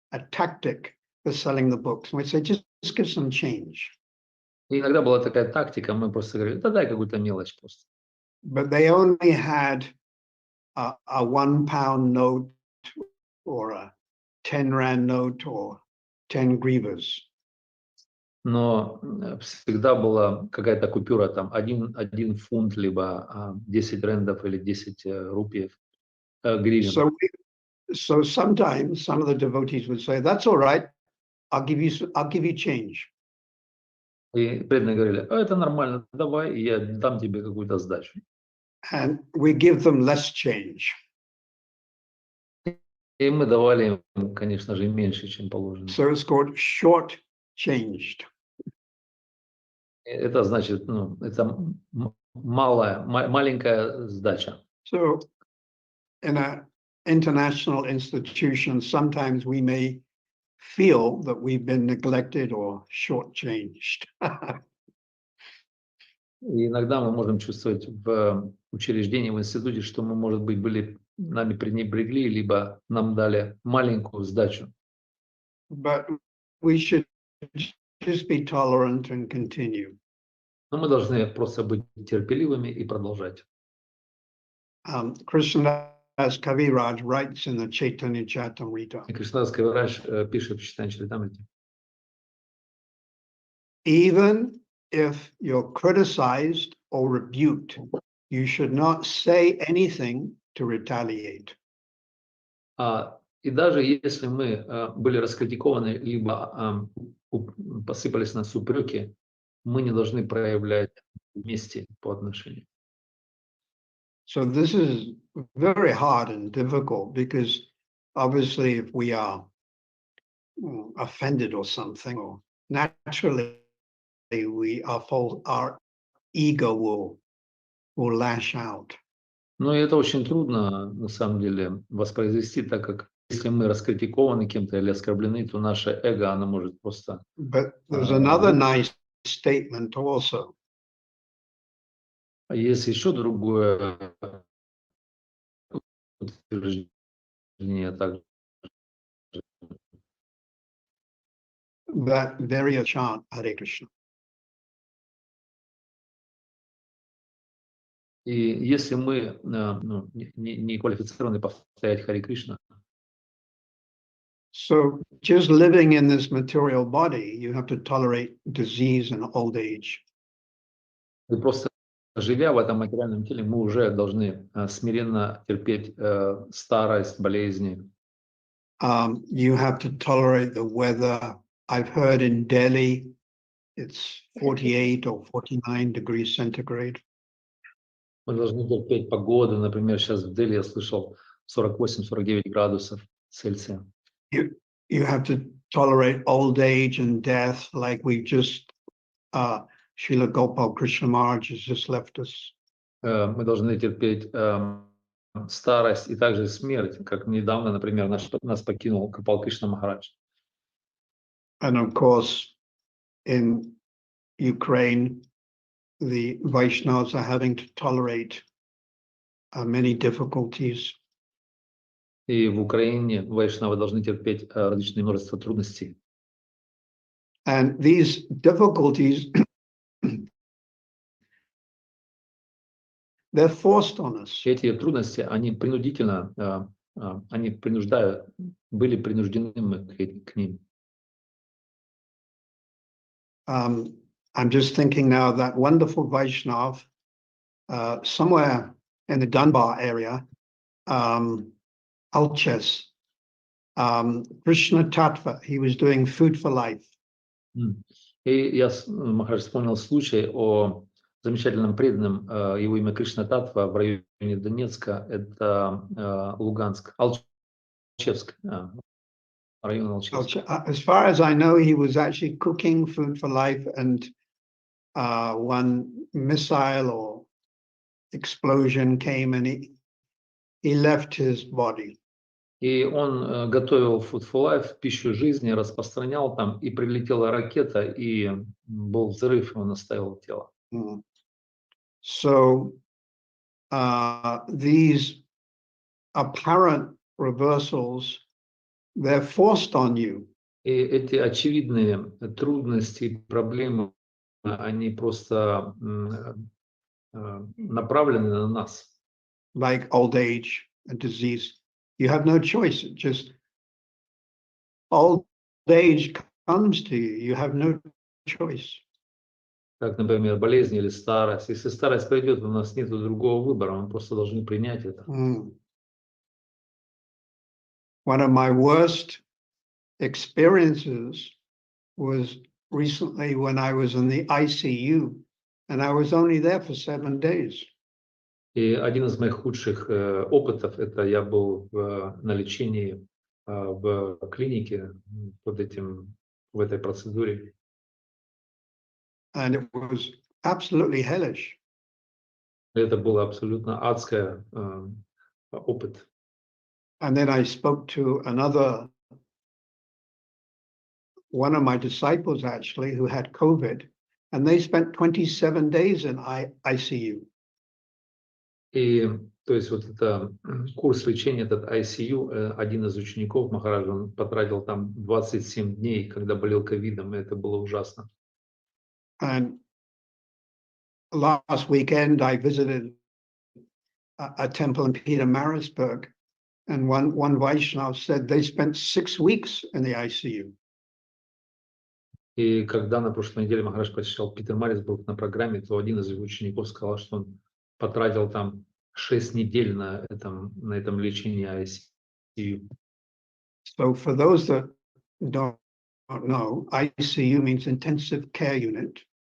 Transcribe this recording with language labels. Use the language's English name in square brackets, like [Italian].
[English] tactic for selling the books. And we say, just give some change. [Russian] И иногда была такая тактика, мы просто говорили, да дай какую-то мелочь просто. [English] But they only had a £1 note or a 10 Rand note or 10 grivas. [Russian] Но всегда была какая-то купюра, там, один фунт, либо 10 рендов или 10 рупиев, гривен. [English] So sometimes some of the devotees would say, that's all right, I'll give you change. [Russian] И преданные говорили, это нормально, давай, я дам тебе какую-то сдачу. [English] And we give them less change. [Russian] И мы давали им, конечно же, меньше, чем положено. [English] So it's called short-changed. [Russian] Это значит, ну, это маленькая сдача. [English] So in an international institution, sometimes we may feel that we've been neglected or shortchanged. [Russian] И иногда мы можем чувствовать в учреждении, в институте, что мы, может быть, нами пренебрегли, либо нам дали маленькую сдачу. [English] But we should just be tolerant and continue. [Russian] Но мы должны просто быть терпеливыми и продолжать. [English] Krishnadas Kaviraj writes in the Chaitanya Charitamrita. [Russian] И Кришнадас Кавирадж пишет в Чайтанья Чаритамрите. [English] Even if you're criticized or rebuked, you should not say anything to retaliate. [Russian] И даже если мы были раскритикованы, либо посыпались нас упреки, мы не должны проявлять мести по отношению. [English] So this is very hard and difficult because obviously if we are offended or something, or naturally our ego will lash out. [Russian] Но это очень трудно, на самом деле, воспроизвести, так как если мы раскритикованы кем-то или оскорблены, то наше эго, оно может просто... [English] But there's another nice statement also. [Russian] Есть еще другое утверждение также. [English] That very chant Hare Krishna. [Russian] И если мы не квалифицированы повторять Харе Кришна, [English] so just living in this material body, you have to tolerate disease and old age. [Russian] и просто живя в этом материальном теле, мы уже должны смиренно терпеть старость, болезни. [English] You have to tolerate the weather. I've heard in Delhi, it's 48 or 49 degrees centigrade. [Russian] Мы должны терпеть погоду. Например, сейчас в Дели я слышал 48-49 градусов Цельсия. [English] You have to tolerate old age and death, like we just, Srila Gopal Krishna Maharaj has just left us. [Russian] Мы должны терпеть старость и также смерть, как недавно, например, нас покинул Гопал Кришна Махарадж. [English] And of course, in Ukraine, the Vaishnavas are having to tolerate many difficulties. [Russian] И в Украине вайшнавы должны терпеть различные множество трудностей. [English] And these difficulties, they're forced on us. [Russian] Эти трудности, они принудительно, они были принуждены мы к ним. [English] I'm just thinking now that wonderful Vaishnav, somewhere in the Dunbar area, Alches, Krishna Tattva, he was doing Food for Life. [Russian] И я, Махарадж, вспомнил случай о замечательном преданном, его имя Кришна Татва, в районе Донецка, это Луганск, Алчевск, район Алчевск. [English] As far as I know, he was actually cooking Food for Life, and one missile or explosion came and he left his body. [Russian] И он готовил Food for Life, пищу жизни, распространял там, и прилетела ракета, и был взрыв, и он оставил тело. [English] So these apparent reversals they're forced on you. [Russian] И эти очевидные трудности и проблемы, они просто направлены на нас. [English] Like old age and disease. You have no choice. It just old age comes to you. You have no choice. [Russian] Как, например, болезнь или старость. Если старость придет, у нас нет другого выбора, мы просто должны принять это. [English] One of my worst experiences was recently when I was in the ICU, and I was only there for 7 days. [Russian] И один из моих худших опытов, это я был на лечении в клинике в этой процедуре. [English] And it was absolutely hellish. [Russian] Это было абсолютно адское опыт. [English] And then I spoke to one of my disciples actually, who had COVID, and they spent 27 days in ICU. [Russian] И то есть вот это курс лечения, этот ICU, один из учеников Махараджа, он потратил там 27 дней, когда болел ковидом, и это было ужасно. [English] And last weekend I visited a temple in Peter Marisburg, and one Vaishnav said they spent 6 weeks in the ICU. [Russian] И когда на прошлой неделе Махарадж посещал Питер-Марицбург на программе, то один из его учеников сказал, что он потратил там 6 недель на этом лечении ICU. [English] So for those that don't know, ICU means intensive care unit.